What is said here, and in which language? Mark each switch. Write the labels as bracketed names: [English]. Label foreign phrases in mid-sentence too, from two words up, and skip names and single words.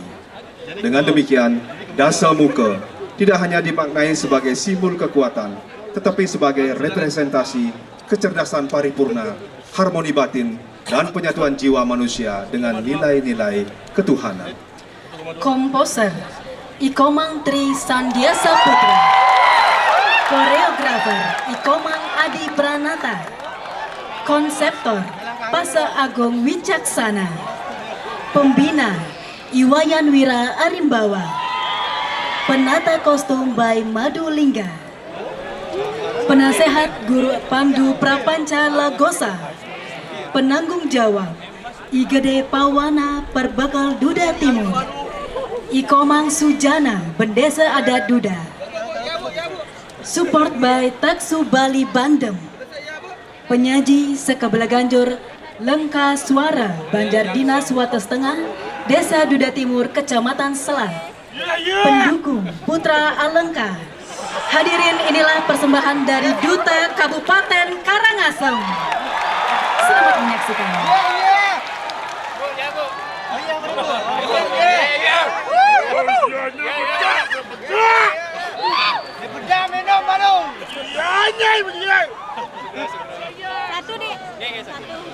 [Indonesian] Dengan demikian, dasa muka tidak hanya dimaknai sebagai simbol kekuatan, tetapi sebagai representasi kecerdasan paripurna, harmoni batin, dan penyatuan jiwa manusia dengan nilai-nilai ketuhanan. Komposer Ikomang Tri Sandiasa Putra, koreografer Ikomang Adi Pranata, konseptor Pasa Agung Wicaksana, pembina Iwayan Wira Arimbawa, penata kostum by Madu Lingga, penasehat Guru Pandu Prapanca Lagosa, penanggung jawab Igede Pawana Perbakal Duda Timur, Ikomang Sujana Bendesa Adat Duda, [English] support by [Indonesian] Taksu Bali Bandem, penyaji Sekaa Balaganjur Lengka Swara Banjar Dinas Wates Tengah Desa Duda Timur Kecamatan Selat, pendukung Putra Alengka. Hadirin, inilah persembahan dari Duta Kabupaten Karangasem. Selamat menyaksikan. Satu nih. Satu.